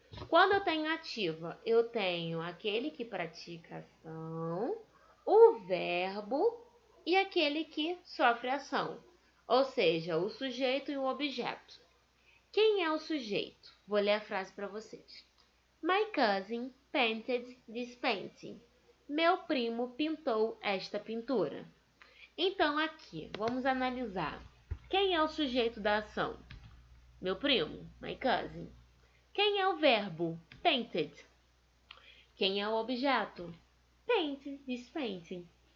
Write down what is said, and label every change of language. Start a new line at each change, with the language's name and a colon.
Portuguese: Quando eu tenho ativa, eu tenho aquele que pratica ação, o verbo e aquele que sofre ação. Ou seja, o sujeito e o objeto. Quem é o sujeito? Vou ler a frase para vocês.
English: My cousin painted this painting.
Portuguese: Meu primo pintou esta pintura. Então, aqui, vamos analisar. Quem é o sujeito da ação? Meu primo,
English: my cousin.
Portuguese: Quem é o verbo? Painted. Quem é o objeto?
English: Paint, this painting.